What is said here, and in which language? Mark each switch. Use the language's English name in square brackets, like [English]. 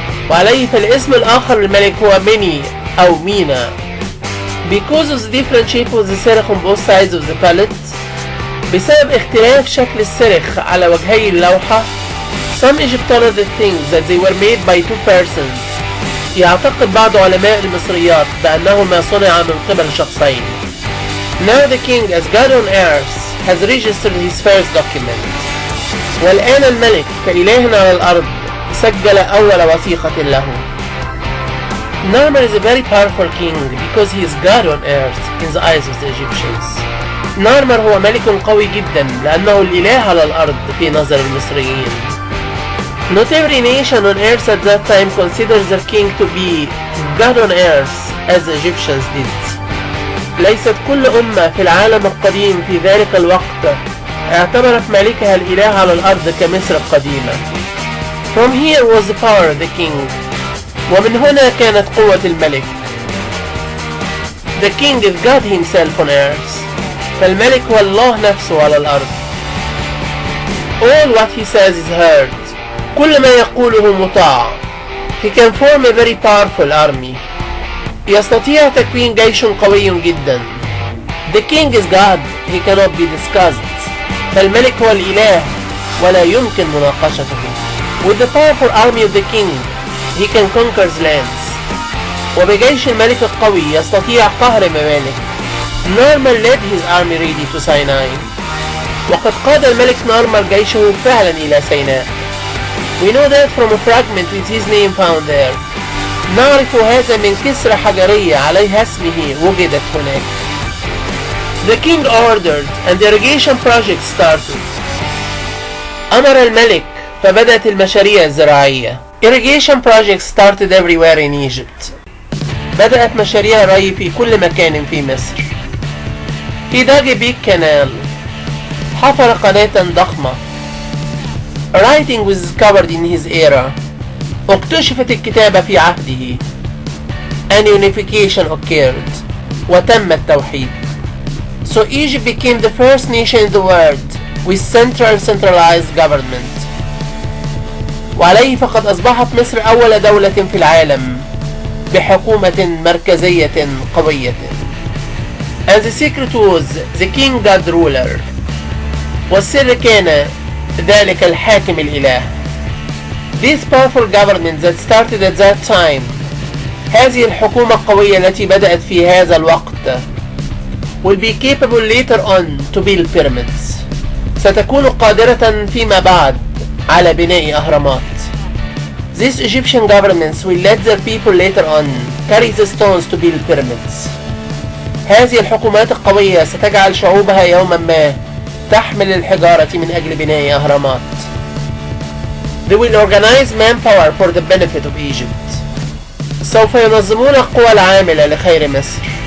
[Arabic] وعليه فالاسم الآخر للملك هو Many أو Mina. [English] Because of the different shape of the cerch on both sides of the palette. [Arabic] بسبب اختلاف شكل السرخ على وجهي اللوحة. [English] Some Egyptologists think that they were made by two persons. [Arabic] يعتقد بعض علماء المصريات بأنهما صنعا من قبل شخصين. [English] Now the king as God on earth has registered his first document. [Arabic] والآن الملك كإله على الأرض سجل أول وثيقة له. [English] Narmer is a very powerful king because he is God on earth in the eyes of the Egyptians. [Arabic] Narmer هو ملك قوي جدا لأنه الإله على الأرض في نظر المصريين. [English] Not every nation on earth at that time considers their king to be God on earth as the Egyptians did. [Arabic] ليست كل أمة في العالم القديم في ذلك الوقت اعتبرت ملكها الإله على الأرض كمصر القديمة. [English] From here was the power of the king. [Arabic] ومن هنا كانت قوة الملك. [English] The king is God himself on earth. [Arabic] فالملك هو الله نفسه على الأرض. [English] All what he says is heard. [Arabic] كل ما يقوله مطاع. [English] He can form a very powerful army. [Arabic] يستطيع تكوين جيش قوي جدا. [English] The king is God. He cannot be discussed. [Arabic] فالملك هو الإله ولا يمكن مناقشته. [English] With the powerful army of the king, he can conquer lands. [Arabic] وبجيش الملك القوي يستطيع قهر ممالك. [English] Normal led his army ready to Sinai. [Arabic] وقد قاد الملك نورمال جيشه فعلا إلى سيناء. [English] We know that from a fragment with his name found there. [Arabic] نعرف هذا من كسرة حجرية عليها اسمه وجدت هناك. [English] The king ordered and the irrigation project started. [Arabic] أمر الملك فبدأت المشاريع الزراعية. [English] Irrigation projects started everywhere in Egypt. [Arabic] بدأت مشاريع الري في كل مكان في مصر. [English] He dug a big canal. [Arabic] حفر قناة ضخمة. [English] Writing was discovered in his era. [Arabic] اكتشفت الكتابة في عهده. [English] An unification occurred. [Arabic] وتم التوحيد. [English] So Egypt became the first nation in the world with centralized government. [Arabic] وعليه فقد أصبحت مصر أول دولة في العالم بحكومة مركزية قوية. [English] And the secret was the king God ruler. [Arabic] والسر كان ذلك الحاكم الإله. [English] This powerful government that started at that time. [Arabic] هذه الحكومة القوية التي بدأت في هذا الوقت [English] will be capable later on to build pyramids. [Arabic] ستكون قادرة فيما بعد على بناء أهرامات. [English] These Egyptian governments will let their people later on carry the stones to build pyramids. [Arabic] هذه الحكومات القوية ستجعل شعوبها يوما ما تحمل الحجارة من أجل بناء أهرامات. [English] They will organize manpower for the benefit of Egypt. [Arabic] سوف ينظمون القوى العاملة لخير مصر.